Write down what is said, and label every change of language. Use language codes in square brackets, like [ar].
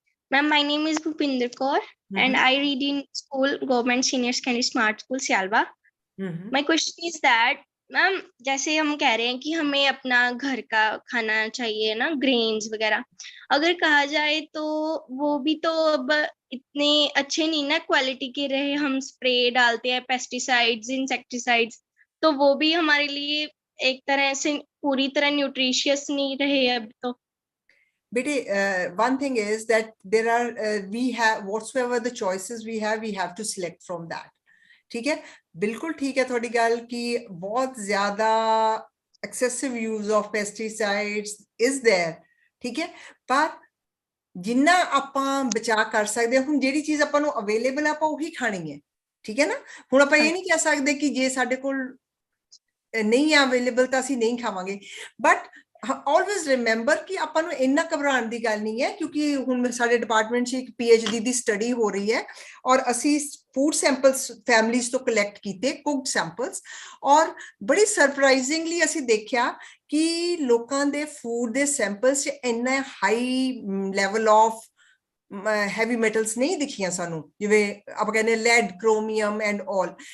[en] Ma'am, my name is Bhupinder Kaur and I read in school, Government Senior Secondary Smart School, Sialba. My question is that, ma'am, [hi] जैसे हम कह रहे हैं कि हमें अपना घर का खाना चाहिए ना, ग्रेन्स वगैरह, अगर कहा जाए तो वो भी तो अब इतने अच्छे नहीं ना क्वालिटी के रहे, हम स्प्रे डालते हैं, पेस्टिसाइड्स, इंसेक्टिसाइड्स, तो वो भी हमारे लिए एक तरह से पूरी तरह न्यूट्रिशियस नहीं रहे अब तो. [en] Bete, one thing is that there are we have whatsoever the choices we have to select from that. [pa] ठीक है, बिल्कुल ठीक है थोड़ी गल कि बहुत ज्यादा [en] excessive use of pesticides is there. [pa] ठीक है, पर जिन्ना ਆਪਾਂ ਬਚਾ ਕਰ ਸਕਦੇ ਹੁਣ ਜਿਹੜੀ ਚੀਜ਼ ਆਪਾਂ ਨੂੰ ਅਵੇਲੇਬਲ ਆਪਾਂ ਉਹੀ ਖਾਣੀ ਹੈ. ਠੀਕ ਹੈ ਨਾ, ਹੁਣ ਆਪਾਂ ਇਹ ਨਹੀਂ ਕਹਿ ਸਕਦੇ ਕਿ ਜੇ ਸਾਡੇ ਕੋਲ ਨਹੀਂ ਆ ਅਵੇਲੇਬਲ ਤਾਂ ਅਸੀਂ ਨਹੀਂ ਖਾਵਾਂਗੇ, ਬਟ [en] always remember [pa] ਕਿ ਆਪਾਂ ਨੂੰ ਇੰਨਾ ਘਬਰਾਉਣ ਦੀ ਗੱਲ ਨਹੀਂ ਹੈ, ਕਿਉਂਕਿ ਹੁਣ ਸਾਡੇ ਡਿਪਾਰਟਮੈਂਟ 'ਚ ਇੱਕ PhD ਦੀ ਸਟੱਡੀ ਹੋ ਰਹੀ ਹੈ ਔਰ ਅਸੀਂ ਫੂਡ ਸੈਂਪਲਸ ਫੈਮਲੀਜ਼ ਤੋਂ ਕਲੈਕਟ ਕੀਤੇ, ਕੁਕਡ ਸੈਂਪਲਸ, ਔਰ ਬੜੀ ਸਰਪ੍ਰਾਈਜ਼ਿੰਗਲੀ ਅਸੀਂ ਦੇਖਿਆ ਕਿ ਲੋਕਾਂ ਦੇ ਫੂਡ ਦੇ ਸੈਂਪਲਸ 'ਚ ਇੰਨਾ high level of heavy metals ਨਹੀਂ ਦਿਖੀਆਂ ਸਾਨੂੰ, ਜਿਵੇਂ ਆਪਾਂ ਕਹਿੰਦੇ ਲੈਡ, ਕ੍ਰੋਮੀਅਮ ਐਂਡ ਆਲ।